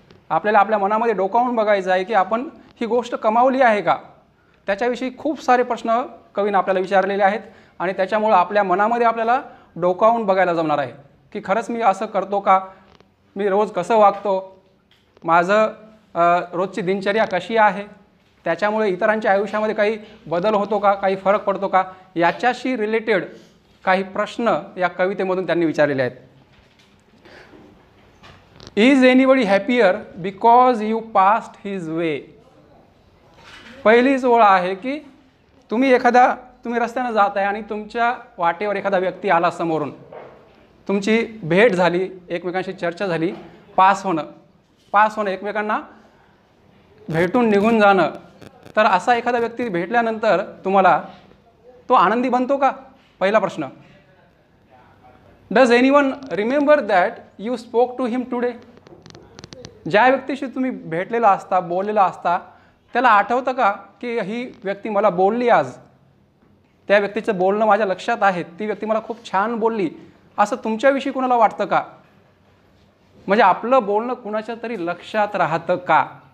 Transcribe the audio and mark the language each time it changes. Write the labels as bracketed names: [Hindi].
[Marathi] आपल्याला आपल्या मनामध्ये डोकावून बघायचं आहे की आपण ही गोष्ट कमावली आहे का, त्याच्याविषयी खूप सारे प्रश्न कवीनं आपल्याला विचारलेले आहेत आणि त्याच्यामुळं आपल्या मनामध्ये आपल्याला डोकावून बघायला जमणार आहे की खरंच मी असं करतो का, मी रोज कसं वागतो, माझं रोजची दिनचर्या कशी आहे, त्याच्यामुळे इतरांच्या आयुष्यामध्ये काही बदल होतो का, काही फरक पडतो का, याच्याशी रिलेटेड काही प्रश्न या कवितेमधून त्यांनी विचारलेले आहेत। [English] Is anybody happier because you passed his way. [Marathi] पहिलीच ओळ आहे की तुम्ही रस्त्यानं जात आहे आणि तुमच्या वाटेवर एखादा व्यक्ती आला समोरून, तुमची भेट झाली, एकमेकांशी चर्चा झाली, पास होणं एकमेकांना भेटून निघून जाणं, तर असा एखादा व्यक्ती भेटल्यानंतर तुम्हाला तो आनंदी बनतो का, पहिला प्रश्न। [English] Does anyone remember that you spoke to him today. [Marathi] ज्या व्यक्तीशी तुम्ही भेटलेला असता, बोललेला असता, त्याला आठवतं का की ही व्यक्ती मला बोलली आज, त्या व्यक्तीचं बोलणं माझ्या लक्षात आहे, ती व्यक्ती मला खूप छान बोलली, असं तुमच्याविषयी कुणाला वाटतं का, म्हणजे आपलं बोलणं कुणाच्या तरी लक्षात राहतं का।